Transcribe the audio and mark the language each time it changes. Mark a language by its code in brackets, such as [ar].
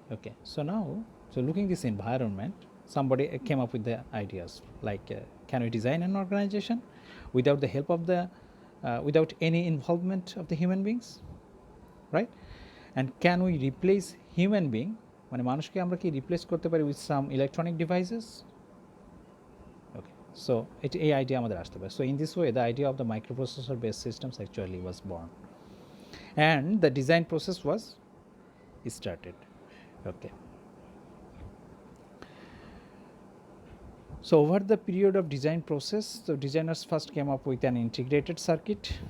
[en] Okay, so now, so looking this environment, somebody came up with the ideas like can we design an organization without the help of the without any involvement of the human beings, right? And can we replace human being, [bn] মানে মানুষকে আমরা কি replace করতে পারি [en] with some electronic devices? [bn] Okay, so এই idea আমাদের আসতে পারে. [en] So in this way the idea of the microprocessor based systems actually was born, and the design process was started. Okay, so over the period of design process, the designers first came up with an integrated circuit.